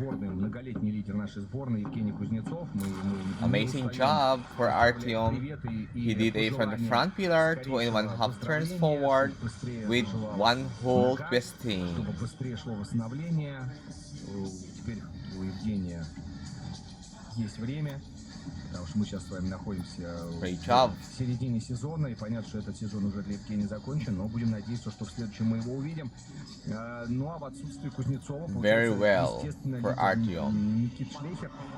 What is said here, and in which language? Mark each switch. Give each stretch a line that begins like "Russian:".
Russian: Многолетний лидер нашей сборной Евгений Кузнецов.
English: Amazing job for Artyom. He did a from the front pillar 2 and 1/2 turns forward with one whole twisting.
Russian: Чтобы быстрее шло восстановление. Теперь у Евгения есть время, потому что мы сейчас с вами находимся в середине сезона, и понятно, что этот сезон уже для Евгения закончен, но будем надеяться, что в следующем мы его увидим. Ну а в отсутствии Кузнецова, естественно, Никит Шлейхер.